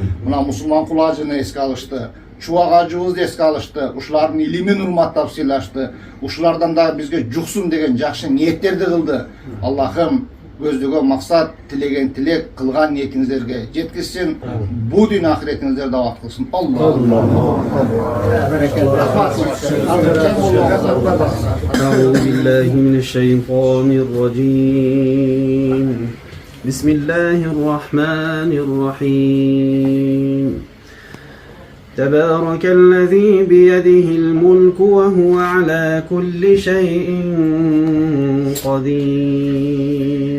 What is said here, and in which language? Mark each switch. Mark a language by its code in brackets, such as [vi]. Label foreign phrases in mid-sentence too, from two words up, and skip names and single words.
[ky] Мына мусулман кулажыны эске алышты. Чубак ажыбызды эске алышты. Ушулардын илимин урматтап сыйлашты. Ушулардан да бизге жуксун деген жакшы ниеттерди кылды. Аллахым көздөгөн максат, тилеген тилек, кылган ниетиңиздерге жеткизсин. Бу дүйнө ахиретиңиздерди абад кылсын. [ar] أعوذ بالله من الشيطان الرجيم. بسم الله الرحمن الرحيم. تبارك الذي بيده الملك وهو على كل شيء قدير.